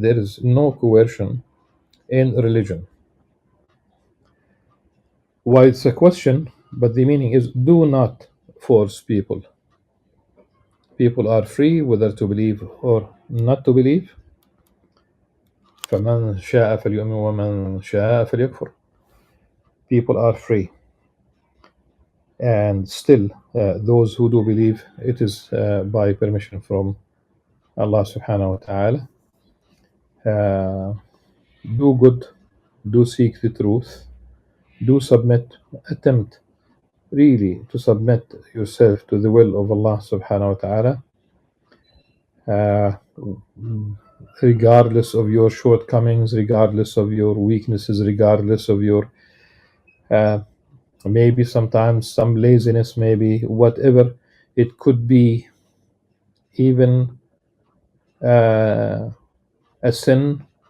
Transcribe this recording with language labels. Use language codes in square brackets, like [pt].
[en] There is no coercion in religion. Why it's a question, but the meaning is do not force people. People are free whether to believe or not to believe. [ar] فمن شاء فليؤمن ومن شاء فليكفر. [en] People are free. And still, those who do believe, it is by permission from Allah subhanahu wa ta'ala. Do good, do seek the truth, do submit, attempt really to submit yourself to the will of Allah subhanahu wa ta'ala, regardless of your shortcomings, regardless of your weaknesses, regardless of your maybe sometimes some laziness, maybe whatever it could be, even a sin.